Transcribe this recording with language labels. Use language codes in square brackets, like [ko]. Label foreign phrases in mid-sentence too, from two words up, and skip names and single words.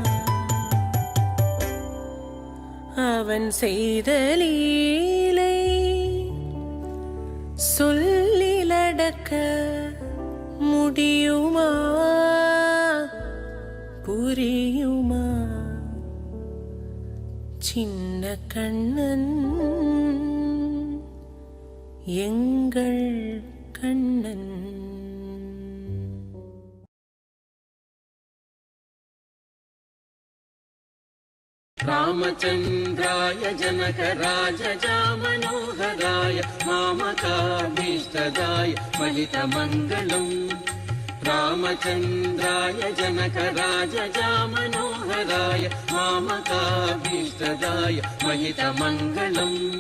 [ta] அவன் செய்த லீலை சொல்லி அடக்க முடியுமா புரியுமா சின்ன கண்ணன் எங்கள் கண்ணன் [sa] रामचन्द्राय जनकराजजामनोहराय मामकाभीष्टदाय महितमङ्गलम् रामचन्द्राय जनकराजजामनोहराय मामकाभीष्टदाय महितमङ्गलम्